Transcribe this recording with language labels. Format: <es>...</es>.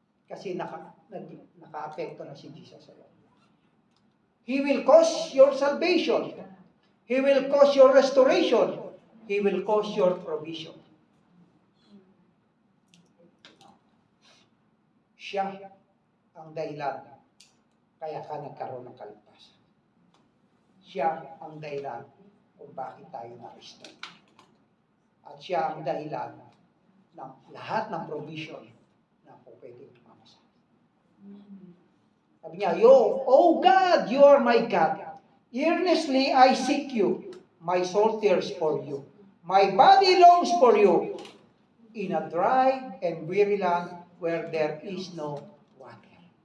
<tl>Kasi naka-apekto na si Jesus sa iyo.</tl> <en>He will cause your salvation. He will cause your restoration. He will cause your provision.</en> <tl>Siya ang dahilan kaya ka nagkaroon ng kaligtasan. Siya ang dahilan kung bakit tayo na-restore. At siya ang dahilan ng lahat ng provision na po pwedeng tumama sa atin. Sabi niya,</tl> <en>Oh God, you are my God. Earnestly I seek you. My soul thirsts for you. My body longs for you. In a dry and weary land where there is no water.</en>